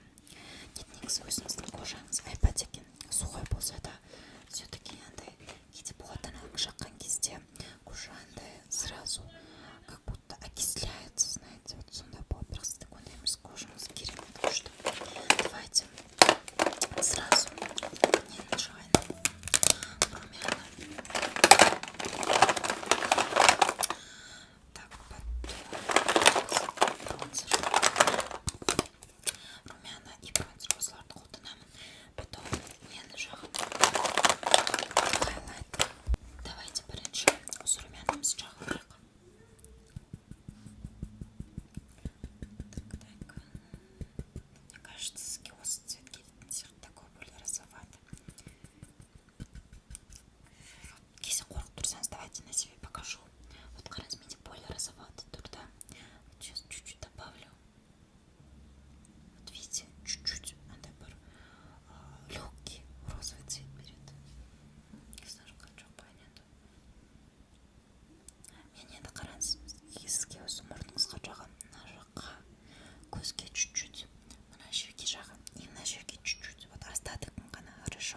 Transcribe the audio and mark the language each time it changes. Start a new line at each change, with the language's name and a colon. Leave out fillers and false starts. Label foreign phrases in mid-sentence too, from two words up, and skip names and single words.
Kazakh: Нет, негізі өзіңіздің кожаңыз айпат екен. Сухой болса да все-таки андай кейде болады, жаққан кезде кожа андай
Russian: сразу как будто окисляется, знаете, вот
Kazakh: сондай болады. Бірақ сіздің ондай емес, кожаңыз керемет күшті.
Russian: Давайте сразу
Kazakh: нені жағайын.
Russian: Румяна. Так, бронзер. Румяна и бронзер
Kazakh: осыларды қолданамын. Потом нені жағып. Хайлайтер. Давайте бірінші осы румянамыз жағайық.
Russian: Так. Мне кажется,
Kazakh: сізге осы цвет келетін сияқты,
Russian: такой более розоватый.
Kazakh: Если қорқып тұрсаңыз,
Russian: давайте на себе покажу.
Kazakh: Вот қараңыз, менде
Russian: более розоватый
Kazakh: тұр, да.
Russian: Сейчас чуть-чуть добавлю. Вот видите, чуть-чуть
Kazakh: андай бір
Russian: легкий розовый цвет берет. Не знаю, как понятно.
Kazakh: Мен енді қараңыз, сізге осы мұрныңызға жағам, мына жаққа, көзге чуть-чуть, мына жерге жағам, и мына жерге чуть-чуть. Вот остатокын ғана, хорошо.